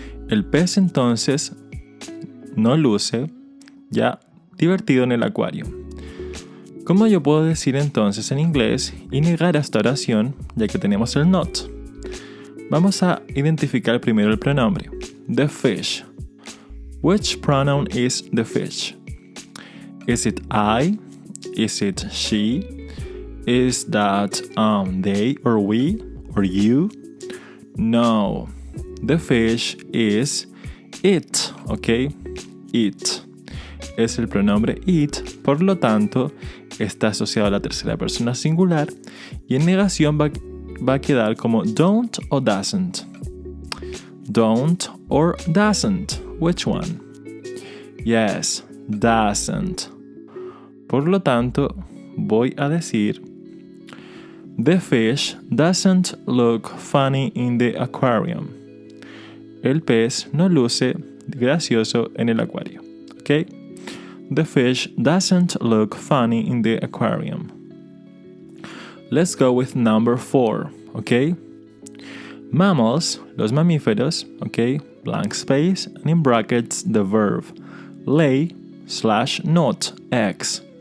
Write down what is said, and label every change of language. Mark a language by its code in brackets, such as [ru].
[es] El pez entonces no luce, ya, divertido en el acuario. ¿Cómo yo puedo decir entonces en inglés y negar esta oración, ya que tenemos el not? Vamos a identificar primero el pronombre. [en] The fish. Which pronoun is the fish? Is it I? Is it she? Is that they or we or you? No. The fish is it, ¿ok? It. [es] Es el pronombre it, por lo tanto, está asociado a la tercera persona singular y en negación va a quedar como don't o doesn't. [en] Don't or doesn't. Which one? Yes, doesn't. [es] Por lo tanto, voy a decir [en] the fish doesn't look funny in the aquarium. [es] El pez no luce gracioso en el acuario. ¿Ok? [en] The fish doesn't look funny in the aquarium. Let's go with number 4. ¿Ok? Mammals, [es] los mamíferos, ¿ok? [en] Blank space, and in brackets the verb lay / not eggs.